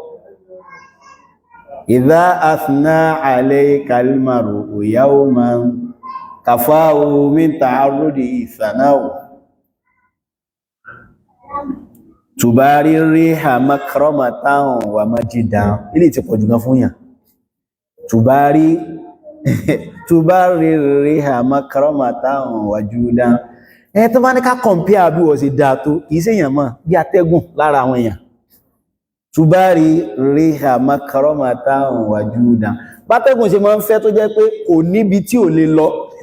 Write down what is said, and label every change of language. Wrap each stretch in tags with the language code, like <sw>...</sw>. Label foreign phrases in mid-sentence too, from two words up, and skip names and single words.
<ar>إذا أثنى عليك المرء يوما كفاه من تعرضه الثناء تباري الريح مكرمة ومجدا</ar> <yo>ilé ti pọ̀jù gan fún yàn</yo> <ar>تباري الريح مكرمة وجودا</ar> <yo>ẹ tó bá ní ká kọmpíà bí wọ́n sì dáa tó kìí sí èyàn mọ́ bí atẹ́gùn lára àwọn èèyàn</yo> <ar>تباري الريح مكرمة وجودا</ar> <yo>bátẹ́gùn ṣe máa ń fẹ́ tó jẹ́ pé kò níbi tí ò lè lọ</yo>